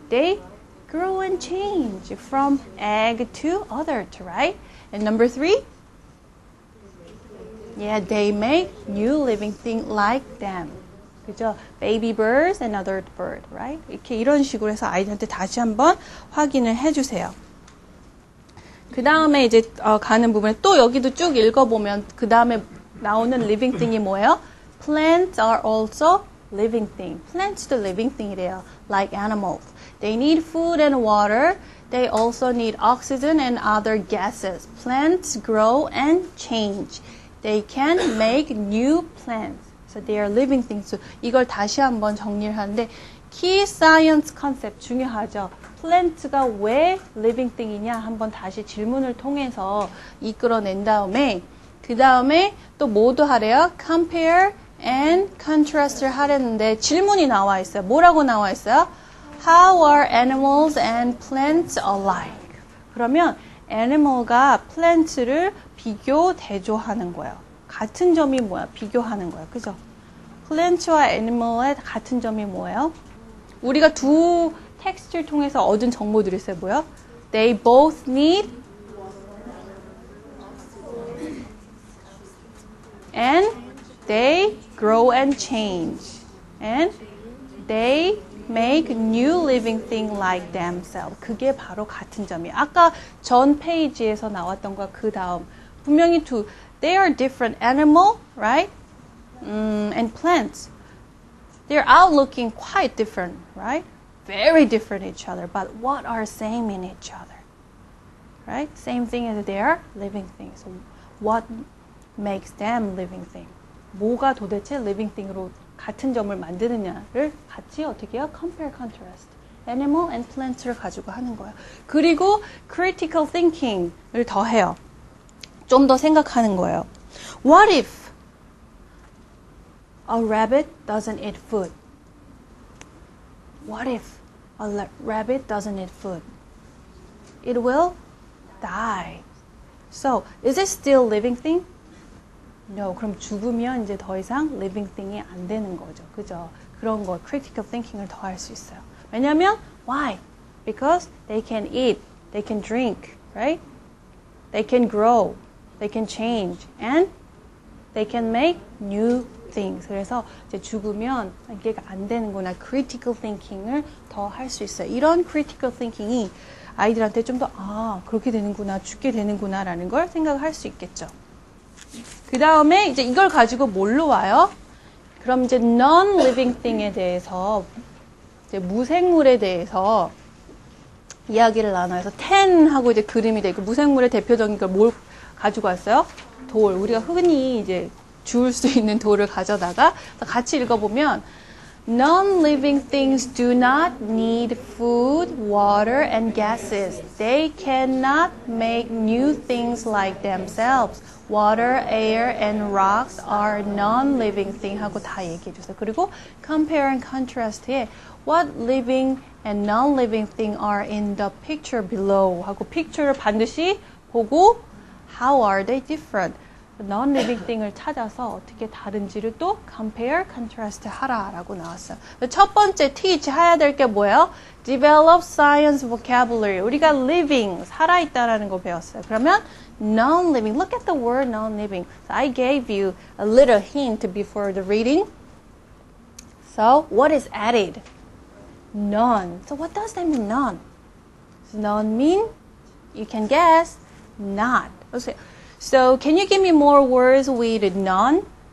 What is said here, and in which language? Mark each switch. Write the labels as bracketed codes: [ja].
[en] They grow and change from egg to adult, right? And number 3, they make new living thing like them. [ko] 그죠? [en] Baby birds and adult bird, right? [ko] 이렇게 이런 식으로 해서 아이들한테 다시 한번 확인을 해주세요. 그 다음에 이제 가는 부분에 또 여기도 쭉 읽어보면 그 다음에 나오는 living thing이 뭐예요? [en] Plants are also living thing. [ko] Plants도 living thing이래요. [en] Like animals. They need food and water. They also need oxygen and other gases. Plants grow and change. They can make new plants. So they are living things. [ko] 이걸 다시 한번 정리를 하는데 key science concept 중요하죠. 플랜트가 왜 living thing이냐 한번 다시 질문을 통해서 이끌어낸 다음에 그 다음에 또 뭐도 하래요? compare and contrast를 하려는데 질문이 나와 있어요. 뭐라고 나와 있어요? [en] How are animals and plants alike? [ko] 그러면 animal과 plant를 비교 대조하는 거예요. 같은 점이 뭐야? 비교하는 거야. 그죠? plant와 animal의 같은 점이 뭐예요? 우리가 두 텍스트를 통해서 얻은 정보들이 있어요. 뭐야? [en] They both need and they grow and change. And they make new living thing like themselves. [ko] 그게 바로 같은 점이에요. 아까 전 페이지에서 나왔던 거 그 다음. 분명히 [en] they are different animal, right? And plants. They're out looking quite different, right? Very different each other. But what are same in each other? Right? Same thing as they are living things. So what makes them living thing? [ko] 뭐가 도대체 living thing으로 같은 점을 만드느냐를 같이 어떻게 해요? Compare, contrast. Animal and plants를 가지고 하는 거예요. 그리고 critical thinking을 더해요. 좀 더 생각하는 거예요. [en] What if a rabbit doesn't eat food? What if a rabbit doesn't eat food? It will die. So, is it still living thing? No. [ko] 그럼 죽으면 이제 더 이상 living thing이 안 되는 거죠. 그죠? 그런 거 critical thinking을 더 할 수 있어요. 왜냐면 [en] why? Because they can eat, they can drink, right? They can grow, they can change, and they can make new things. [ko] 그래서 이제 죽으면 이게 안 되는구나. critical thinking을 더 할 수 있어요. 이런 critical thinking이 아이들한테 좀 더 그렇게 되는구나, 죽게 되는구나라는 걸 생각할 수 있겠죠. 그 다음에 이제 이걸 가지고 뭘로 와요? 그럼 이제 non-living thing에 대해서 이제 무생물에 대해서 이야기를 나눠서 10하고 이제 그림이 되고 무생물의 대표적인 걸 뭘 가지고 왔어요? 돌. 우리가 흔히 이제 주울 수 있는 돌을 가져다가 같이 읽어보면 [en] Non-living things do not need food, water, and gases. They cannot make new things like themselves. Water, air, and rocks are non-living things [ko] 하고 다 얘기해 줬어요. [en] 그리고 compare and contrast에 what living and non-living thing are in the picture below [ko] 하고 picture를 반드시 보고 [en] how are they different? [ko] non-living thing을 찾아서 어떻게 다른지를 또 compare, contrast 하라라고 나왔어요. 첫 번째 teach 해야 될 게 뭐예요? [en] develop science vocabulary. [ko] 우리가 living, 살아있다라는 거 배웠어요. [en] 그러면 non-living, look at the word non-living. So I gave you a little hint before the reading. So what is added? None. So what does that mean, none? Does none mean? You can guess, not. So can you give me more words with none?